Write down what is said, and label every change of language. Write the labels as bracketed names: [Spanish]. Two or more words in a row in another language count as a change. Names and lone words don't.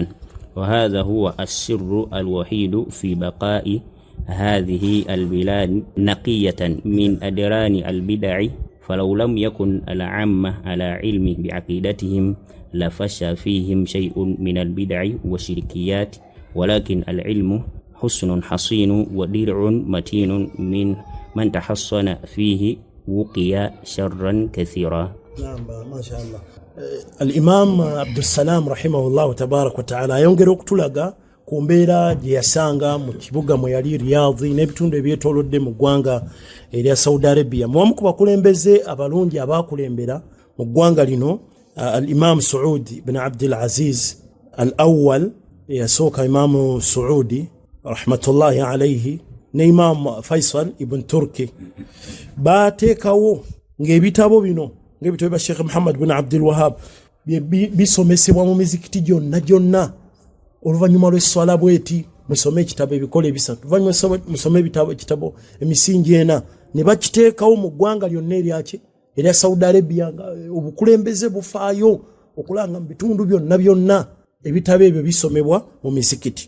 [Arabic] وهذا هو السر الوحيد في بقاء هذه البلاد نقية من أدران البدع فلو لم يكن العامة على علم بعقيدتهم لفشى فيهم شيء من البدع والشركيات ولكن العلم حسن حصين ودرع متين من تحصن فيه وقي شرا كثيرا. نعم ما شاء الله. الإمام عبد السلام رحمه الله تبارك وتعالى [Ganda] yongera okutulaga ku mbeera gye yasanga mu kibuga mwe yali Riyadh n'ebitundu ebyetoolodde mu ggwanga erya Saudi Arabia. Mu ku bakulembeze abalungi abakulembera mu ggwanga lino al-Imam Saud ibn Abdul Aziz al-Awwal yasooka Imam Saudi [Arabic] رحمة الله عليه [Ganda] ne Imam Faisal ibn Turki bateekawo ng'ebitabo bino ng'ebitabo bya Sheikh Muhammad bin Abdul Wahhab bisomesebwa mu mizikiti gyonna oluvannyuma lw'esswala bweti musome ekitabo ebikole bisatu oluvannyuma musome ekitabo emisingi ena ne bakiteekawo mu ggwanga lyonna erya Saudi Arabia nga obukulembeze bufaayo okulanga mu bitundu byonna ebitabo ebyo bisomebwa mu mizikiti.